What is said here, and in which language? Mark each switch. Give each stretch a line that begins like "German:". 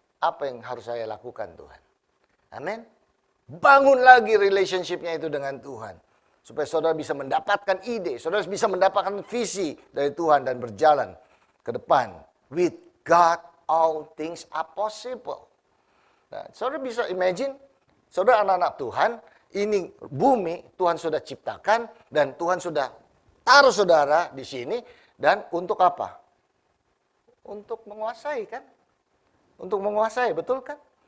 Indonesian: Apa yang harus saya lakukan Tuhan? Amin. Bangun lagi relationship-nya itu dengan Tuhan. Supaya saudara bisa mendapatkan ide, saudara bisa mendapatkan visi dari Tuhan dan berjalan ke depan.
English: With God, all things are possible.
Indonesian: Nah, saudara bisa imagine, saudara anak-anak Tuhan, ini bumi Tuhan sudah ciptakan dan Tuhan sudah taruh saudara di sini dan untuk apa? Untuk menguasai kan? Untuk menguasai, betul kan?